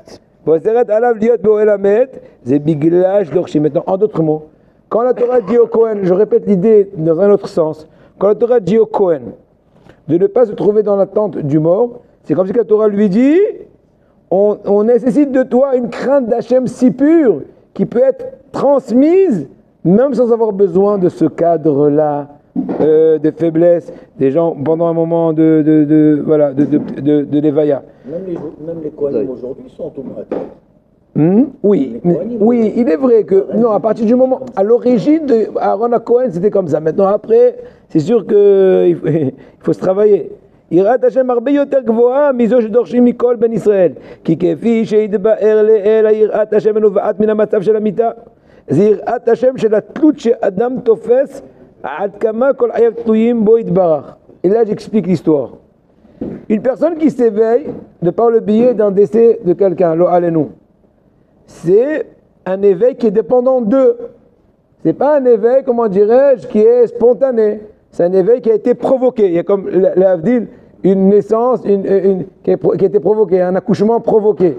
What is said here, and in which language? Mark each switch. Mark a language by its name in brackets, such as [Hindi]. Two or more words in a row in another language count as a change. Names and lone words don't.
[French] Maintenant, en d'autres mots, quand la Torah dit au Kohen, je répète l'idée dans un autre sens, quand la Torah dit au Kohen de ne pas se trouver dans la tente du mort, c'est comme si la Torah lui dit, on nécessite de toi une crainte d'Hachem si pure qui peut être transmise même sans avoir besoin de ce cadre-là de faiblesse des gens pendant un moment de l'éveilla. Même les Kohanim aujourd'hui sont automatiques. Oui, il est vrai que, non, à partir du moment, à l'origine de Aaron à Cohen, c'était comme ça. Maintenant, après, c'est sûr qu'il faut se travailler. [Hebrew] יראת השם הרבה יותר גבוהה מזו שדורשים מכל בן ישראל. כי כפי שהתבאר לעיל יראת השם הנובעת מן המצב של המיתה. זה יראת השם של התלות שאדם תופס עד כמה כל חייו תלויים בו יתברך. [French] Et là j'explique l'histoire. Une personne qui s'éveille de par le biais d'un décès de quelqu'un, [Hebrew] לא עלינו, [French] c'est un éveil qui est dépendant d'eux. C'est pas un éveil, comment dirais-je, qui est spontané. C'est un éveil qui a été provoqué. Il y a comme l'Avdil, une naissance qui a été provoquée, un accouchement provoqué.